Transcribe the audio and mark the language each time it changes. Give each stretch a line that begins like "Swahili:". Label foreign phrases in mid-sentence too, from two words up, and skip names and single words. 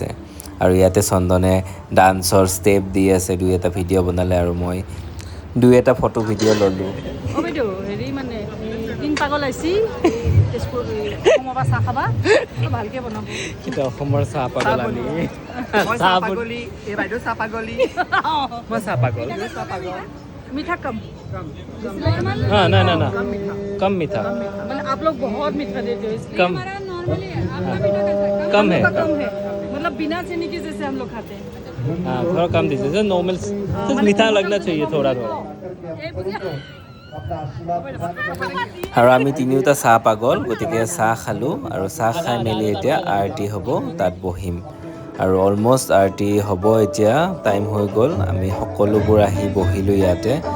Assamese: আৰু ইয়াতে চন্দনে ডান্সৰ ষ্টেপ দি আছে, 2-এটা ভিডিঅ' বনালে আৰু মই 2-এটা ফটো ভিডিঅ' ল'লোঁ। হেৰি মানে দিন পাগল আহিছি, তেজপুৰ অসমৰ পৰা চাহ খাবা, ভালকৈ বনাব। কিন্তু অসমৰ চাহ পাগল আমি। চাহ পাগলি, এই বাইদেউ চাহ পাগলি। মই চাহ পাগল।
Hindi: मीठा कम हाँ ना ना ना कम मीठा, मतलब आप लोग बहुत मीठा देते हो, इसलिए कम हमारा नॉर्मली है, आपका मीठा कैसा है? कम है। कम है, मतलब बिना चीनी के जैसे हम लोग खाते हैं। हाँ थोड़ा कम दीजिए, नॉर्मल तो मीठा लगना चाहिए थोड़ा थोड़ा।
Assamese: আৰু আমি তিনিওটা চাহ পাগল, গতিকে চাহ খালোঁ আৰু চাহ খাই মেলি এতিয়া আৰতি হ'ব, তাত বহিম। আৰু অলমষ্ট আৰতি হ'ব এতিয়া, টাইম হৈ গ'ল। আমি সকলোবোৰ আহি বহিলোঁ ইয়াতে।